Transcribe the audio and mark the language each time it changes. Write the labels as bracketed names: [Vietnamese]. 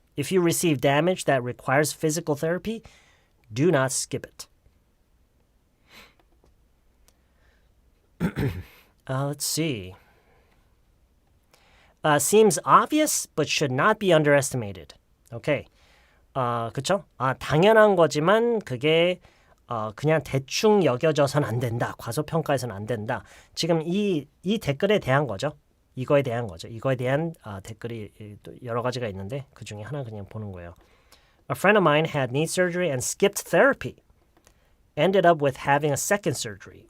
[English] If you receive damage that requires physical therapy, do not skip it. Let's see. Seems obvious, but should not be underestimated. Okay. [Korean] 그쵸? 당연한 거지만 그게 그냥 대충 여겨져선 안 된다. 과소평가해서는 안 된다. 지금 이 댓글에 대한 거죠. 이거에 대한 댓글이 또 여러 가지가 있는데 그 중에 하나 그냥 보는 거예요. [English] A friend of mine had knee surgery and skipped therapy. Ended up with having a second surgery.